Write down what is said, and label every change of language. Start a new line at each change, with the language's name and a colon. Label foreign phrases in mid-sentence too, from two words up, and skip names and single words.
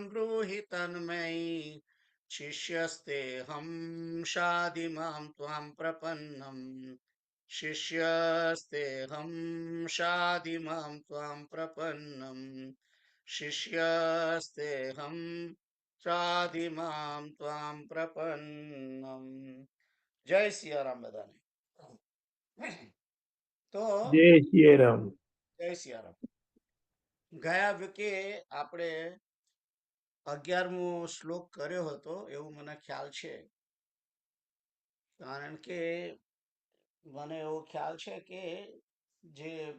Sanskrit: ब्रूहि तन्मयि शिष्यस्तेऽहं शाधि मां त्वां प्रपन्नम् शिष्यस्तेऽहं शाधि मां त्वां प्रपन्नम् शिष्यस्तेऽहं शाधि मां त्वां प्रपन्नम्
Gujarati: જય સિયારામ બધાને તો જય સિયારામ. જય સિયારામ ગયા વીકે આપણે 11મો શ્લોક કર્યો હતો એવું મને ખ્યાલ છે કારણ કે મને એવો ખ્યાલ છે કે જે